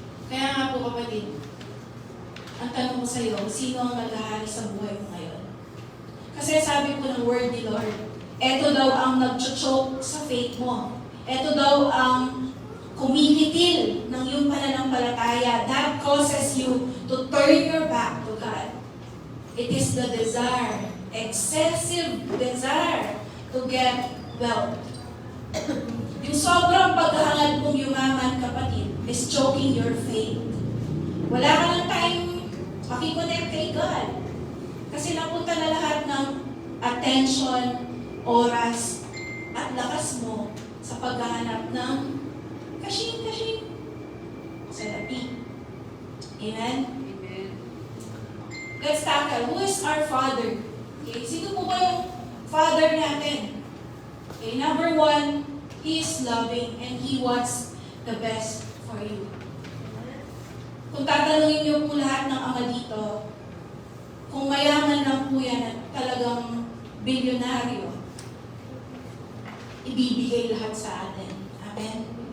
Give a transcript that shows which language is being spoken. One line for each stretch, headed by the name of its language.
Filipino: Kaya nga po kapatid, ang tanong ko sa iyo, sino ang naghahari sa buhay mo ngayon? Kasi sabi po ng word ni Lord, eto daw ang nag-choke sa faith mo. Eto daw ang kumikitil ng iyong pananampalataya.
English: That causes you to turn your back to God. It is the desire, excessive desire to get wealth.
Filipino: Yung sobrang paghahangad mong yumaman, kapatid, is choking your faith. Wala ka ng time makikonnect kay God. Kasi napunta na lahat ng attention, oras, at lakas mo sa paghahanap ng kasing salapi. Amen? Amen.
English: Let's tackle. Who is our Father? Okay, sino po ba yung Father natin? Okay, number 1, He is loving and He wants the best for you.
Filipino: Kung tatanungin niyo po lahat ng ama dito, kung mayaman lang po yan at talagang bilyonaryo, ibibigay lahat sa atin. Amen?